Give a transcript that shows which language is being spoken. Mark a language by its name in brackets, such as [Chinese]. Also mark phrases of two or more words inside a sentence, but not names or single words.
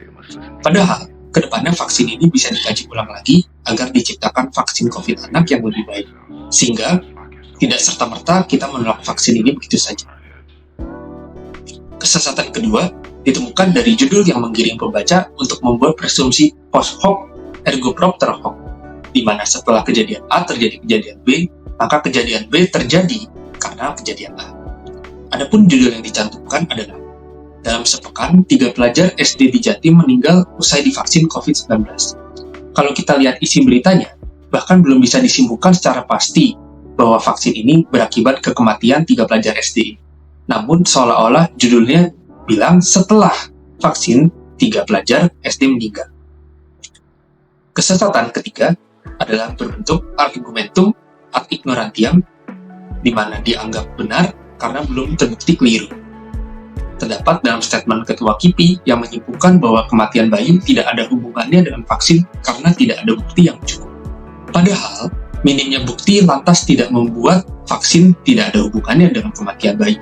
[Indonesian] Padahal, kedepannya vaksin ini bisa dikaji ulang lagi agar diciptakan vaksin COVID anak yang lebih baik, sehingga tidak serta-merta kita menolak vaksin ini begitu saja. Kesesatan kedua ditemukan dari judul yang menggiring pembaca untuk membuat presumpsi [Latin] post hoc ergo propter hoc, [Indonesian] di mana setelah kejadian A terjadi kejadian B, maka kejadian B terjadi karena kejadian A. Adapun judul yang dicantumkan adalah dalam sepekan 3 pelajar SD di Jatim meninggal usai divaksin COVID-19. Kalau kita lihat isi beritanya, bahkan belum bisa disimpulkan secara pasti bahwa vaksin ini berakibat ke kematian 3 pelajar SD. Namun seolah-olah judulnya bilang setelah vaksin 3 pelajar SD meninggal. Kesesatan ketiga adalah berbentuk [Latin] argumentum ad ignorantiam, [Indonesian] di mana dianggap benar karena belum terbukti keliru. Terdapat dalam statement Ketua KIPI yang menyimpulkan bahwa kematian bayi tidak ada hubungannya dengan vaksin karena tidak ada bukti yang cukup. Padahal, minimnya bukti lantas tidak membuat vaksin tidak ada hubungannya dengan kematian bayi.